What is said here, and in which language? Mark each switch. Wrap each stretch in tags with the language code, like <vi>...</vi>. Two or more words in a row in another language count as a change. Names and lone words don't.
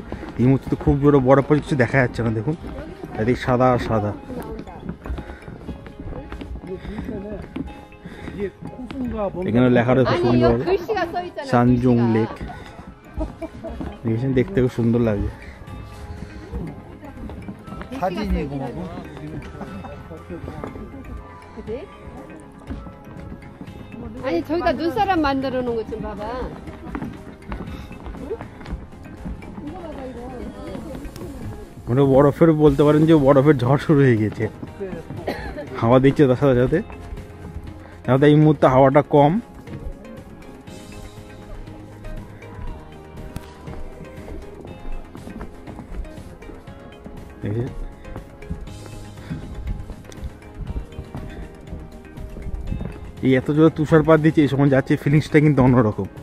<bn>এই মুহূর্তে খুব জোরে বরফ পড়ছে, কিছু দেখা যাচ্ছে না, দেখুন এদিক সাদা আর সাদা। এখানে লেখা রয়েছে সুন্দর সানজুং লেক, দেখেছেন, দেখতে খুব সুন্দর লাগছে।</bn> <ko>사진이고 뭐고. 그래? 아니 저기다 눈사람 만들어 놓은 것 좀 봐봐.</ko> <bn>মানে বরফের বলতে পারেন যে বরফের ঝড় শুরু হয়ে গেছে, হাওয়া দিচ্ছে তার সাথে সাথে। সাথে এই মুহূর্তে হাওয়াটা কম। এই এত জোরে তুষারপাত দিচ্ছে, এই সময় যাচ্ছে ফিলিংসটা কিন্তু অন্যরকম।</bn>